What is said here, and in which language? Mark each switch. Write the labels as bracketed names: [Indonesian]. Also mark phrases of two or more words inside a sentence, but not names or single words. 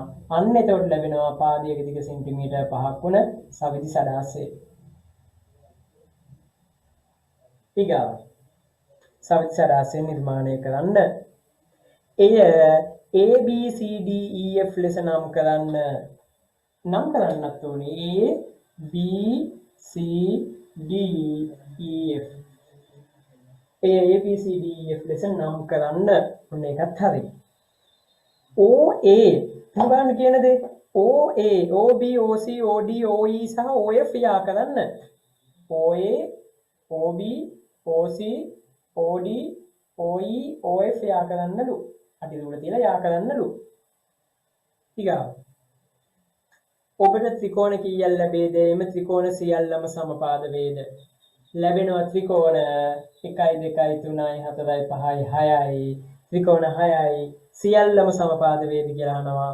[Sinhala] අන්න එතකොට ලැබෙනවා පාදයක දිග සෙන්ටිමීටර් 5ක් වුණ සවිධි සඩාස්‍යය. ඊගාව සවිධි සඩාස්‍යය නිර්මාණය කරන්න. එය A B C D E F ලෙස නම් කරන්න. නම් කරන්නත් ඕනේ A B C D E F. A B C D E F ලෙස නම් කරන්න. ඔන්න ඒකත් හරි. O A තුනගන්න කියන දේ O A O B O C O D O E සහ O F යා කරන්න. O A O B O C O D O E O F යා කරන්නලු. අඩි දුර තියලා යා කරන්නලු. ඊගා ඔබට ත්‍රිකෝණ කීයක් ලැබේද? එම ත්‍රිකෝණ සියල්ලම සමපාද වේද? ලැබෙනවා ත්‍රිකෝණ 1 2 3 4 5 6යි ත්‍රිකෝණ 6යි සියල්ලම සමපාද වේද කියලා අහනවා.